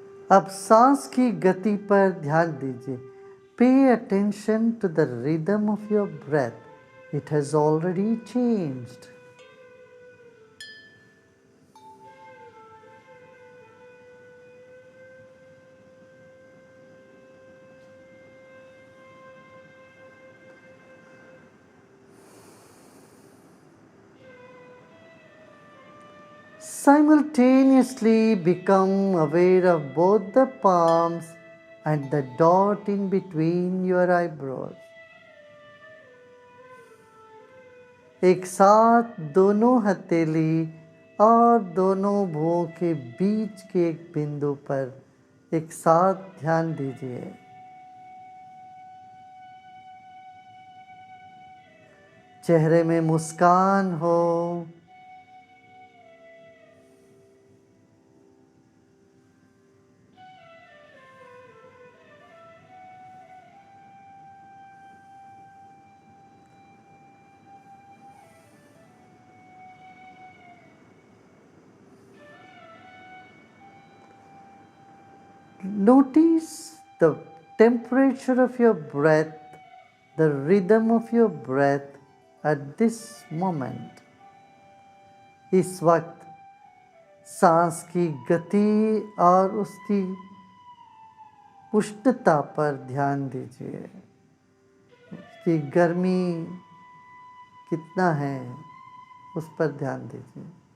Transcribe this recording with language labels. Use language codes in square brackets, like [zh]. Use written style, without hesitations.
[hi] अब सांस की गति पर ध्यान दीजिए। [en] Pay attention to the rhythm of your breath. It has already changed. Simultaneously become aware of both the palms and the dot in between your eyebrows. [hi] एक साथ दोनों हथेली और दोनों भुवों के बीच के एक बिंदु पर एक साथ ध्यान दीजिए। चेहरे में मुस्कान हो, [en] notice the temperature of your breath, the rhythm of your breath at this moment. [hi] इस वक्त सांस की गति और उसकी उष्णता पर ध्यान दीजिए। उसकी गर्मी कितना है उस पर ध्यान दीजिए।